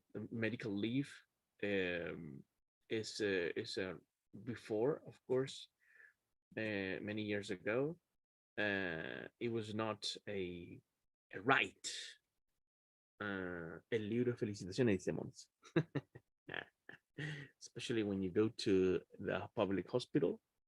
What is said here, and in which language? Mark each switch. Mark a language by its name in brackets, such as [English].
[English] Medical leave um, is before, of course, many years ago, it was not a right. [Spanish] El libro de felicitaciones, dice Mons. [English] Especially when you go to the public hospital.